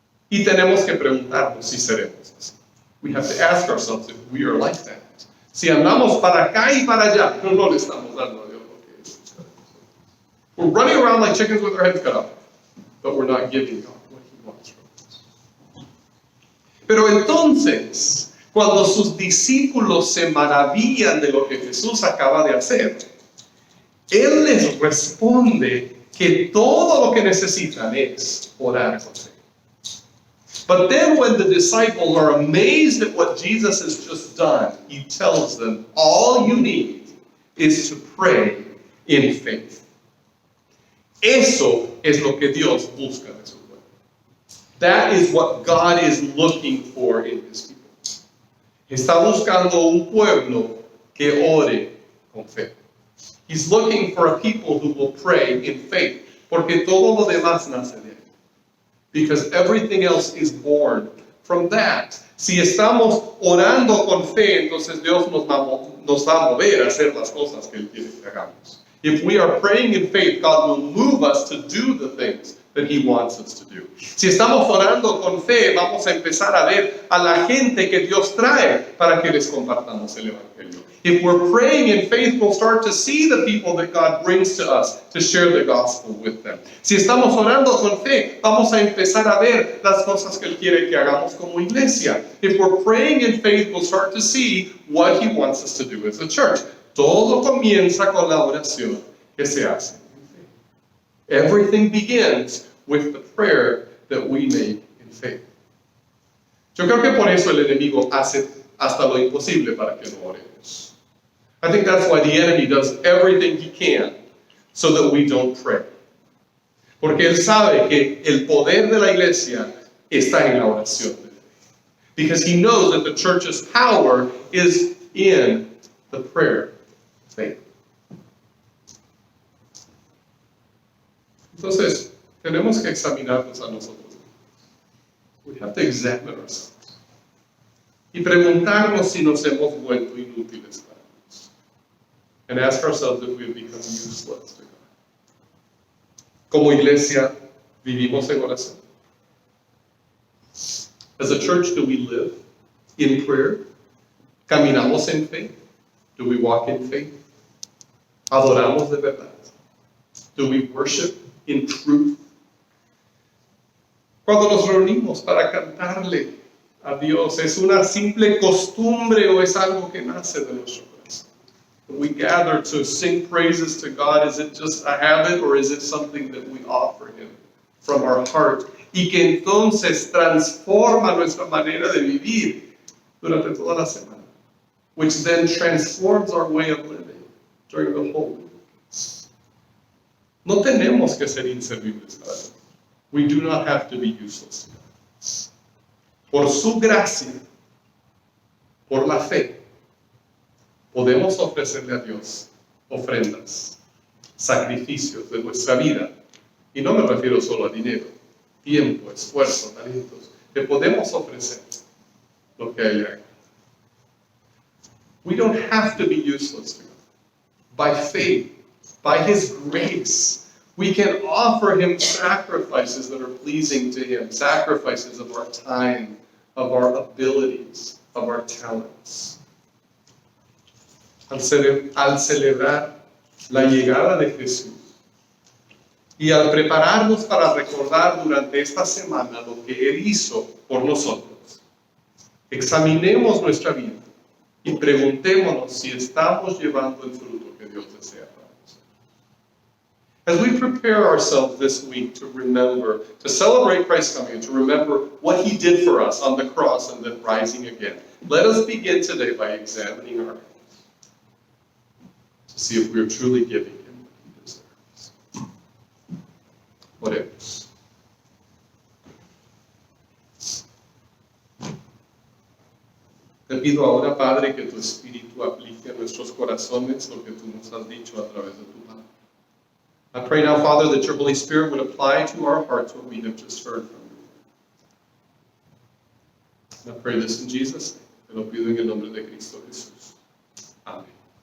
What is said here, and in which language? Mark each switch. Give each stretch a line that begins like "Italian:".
Spanish: Y tenemos que preguntarnos si seremos así.
English: We have to ask ourselves if we are like that.
Spanish: Si andamos para acá y para allá, no le estamos dando a Dios lo que es.
English: We're running around like chickens with our heads cut off, but we're not giving God what he wants from us.
Spanish: Pero entonces, cuando sus discípulos se maravillan de lo que Jesús acaba de hacer, Él les responde que todo lo que necesitan es orar con fe.
English: But then when the disciples are amazed at what Jesus has just done, he tells them, all you need is to pray in faith.
Spanish: Eso es lo que Dios busca de su pueblo.
English: That is what God is looking for in his people.
Spanish: Está buscando un pueblo que ore con fe.
English: He's looking for a people who will pray in faith,
Spanish: porque todo lo demás nace de ahí.
English: Because everything else is born from that.
Spanish: Si estamos orando con fe, entonces Dios nos va a mover a hacer las cosas que Él quiere que hagamos.
English: If we are praying in faith, God will move us to do the things that He wants us to do.
Spanish: Si estamos orando con fe, vamos a empezar a ver a la gente que Dios trae para que les compartamos el Evangelio.
English: If we're praying in faith, we'll start to see the people that God brings to us to share the gospel with them.
Spanish: Si estamos orando con fe, vamos a empezar a ver las cosas que Él quiere que hagamos como iglesia.
English: If we're praying in faith, we'll start to see what He wants us to do as a church.
Spanish: Todo comienza con la oración que se hace en fe.
English: Everything begins with the prayer that we make in faith.
Spanish: Yo creo que por eso el enemigo hace hasta lo imposible para que no oremos.
English: I think that's why the enemy does everything he can so that we don't pray.
Spanish: Porque él sabe que el poder de la iglesia está en la oración de fe.
English: Because he knows that the church's power is in the prayer of faith.
Spanish: Entonces, tenemos que examinarnos a nosotros.
English: We have to examine ourselves.
Spanish: Y preguntarnos si nos hemos vuelto inútiles para Dios.
English: And ask ourselves if we have become useless to God.
Spanish: Como iglesia, vivimos en oración.
English: As a church, do we live in prayer?
Spanish: ¿Caminamos en fe?
English: Do we walk in faith?
Spanish: ¿Adoramos de verdad?
English: Do we worship in truth?
Spanish: Cuando nos reunimos para cantarle a Dios, ¿es una simple costumbre o es algo que nace de nuestro corazón?
English: When we gather to sing praises to God, is it just a habit or is it something that we offer Him from our heart?
Spanish: Y que entonces transforma nuestra manera de vivir durante toda la semana,
English: which then transforms our way of living during the whole week.
Spanish: No tenemos que ser inservibles para Dios.
English: We do not have to be useless to God.
Spanish: Por su gracia, por la fe, podemos ofrecerle a Dios ofrendas, sacrificios de nuestra vida. Y no me refiero solo a dinero, tiempo, esfuerzo, talentos, que podemos ofrecer lo que hay acá.
English: We don't have to be useless to God. By faith, by His grace, we can offer Him sacrifices that are pleasing to Him, sacrifices of our time, of our abilities, of our talents.
Spanish: Al celebrar la llegada de Jesús y al prepararnos para recordar durante esta semana lo que Él hizo por nosotros, examinemos nuestra vida y preguntémonos si estamos llevando el fruto que Dios desea para nosotros.
English: As we prepare ourselves this week to remember, to celebrate Christ's coming, and to remember what He did for us on the cross and then rising again, let us begin today by examining our hearts to see if we are truly giving Him what He deserves.
Spanish: Oremos. Te pido ahora, Padre, que tu Espíritu aplique a nuestros corazones lo que tú nos has dicho a través de tu palabra.
English: I pray now, Father, that your Holy Spirit would apply to our hearts what we have just heard from you. And I pray this in Jesus' name.
Spanish: Te lo pido en el nombre de Cristo Jesús. Amén.